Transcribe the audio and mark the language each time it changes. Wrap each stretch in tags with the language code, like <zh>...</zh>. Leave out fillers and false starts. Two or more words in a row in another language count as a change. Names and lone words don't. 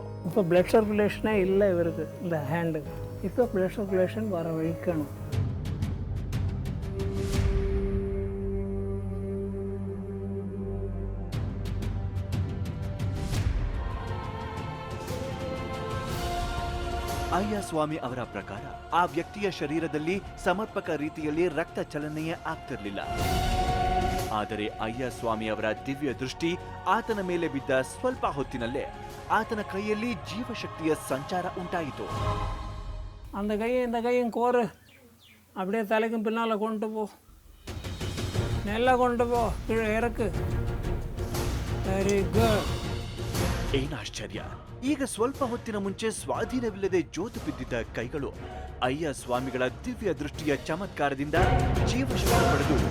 <ta>இப்போ</ta> <en>blood circulation</en> <ta>இல்லை இவருக்கு இந்த ஹேண்டு. இப்போ</ta> <en>blood circulation</en> <ta>வர வைக்கணும்.</ta> <kn>ಅಯ್ಯ ಸ್ವಾಮಿ ಅವರ ಪ್ರಕಾರ ಆ ವ್ಯಕ್ತಿಯ ಶರೀರದಲ್ಲಿ ಸಮರ್ಪಕ ರೀತಿಯಲ್ಲಿ ರಕ್ತ ಚಲನೆಯೇ ಆಗ್ತಿರ್ಲಿಲ್ಲ. ಆದರೆ ಅಯ್ಯ ಸ್ವಾಮಿ ಅವರ ದಿವ್ಯ ದೃಷ್ಟಿ ಆತನ ಮೇಲೆ ಬಿದ್ದ ಸ್ವಲ್ಪ ಹೊತ್ತಿನಲ್ಲೇ ಆತನ ಕೈಯಲ್ಲಿ ಜೀವಶಕ್ತಿಯ ಸಂಚಾರ ಉಂಟಾಯಿತು.</kn> <ta>அந்த கையை இந்த கையும் கோரு, அப்படியே தலைக்கும் பின்னால் கொண்டு போ, நல்லா கொண்டு போ, கீழே இறக்கு.</ta> <en>Very good.</en> <kn>ಏನಾಶ್ಚರ್ಯ, ಈಗ ಸ್ವಲ್ಪ ಹೊತ್ತಿನ ಮುಂಚೆ ಸ್ವಾಧೀನವಿಲ್ಲದೆ ಜೋತು ಬಿದ್ದಿದ್ದ ಕೈಗಳು ಅಯ್ಯ ಸ್ವಾಮಿಗಳ ದಿವ್ಯ ದೃಷ್ಟಿಯ ಚಮತ್ಕಾರದಿಂದ ಜೀವಶಕ್ತಿ ಪಡೆದು</kn>